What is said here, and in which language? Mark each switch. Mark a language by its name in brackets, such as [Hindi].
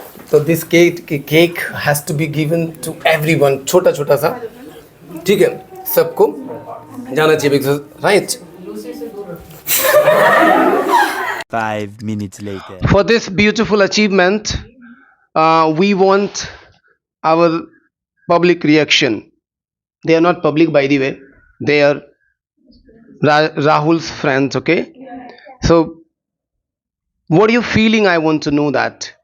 [English] So this cake has to be given to everyone. [Hindi] छोटा सा. ठीक है, सबको जाना चाहिए, [English] because right. 5 minutes later. For this beautiful achievement, we want our public reaction. They are not public, by the way. They are Rahul's friends. Okay. So, what are you feeling? I want to know that.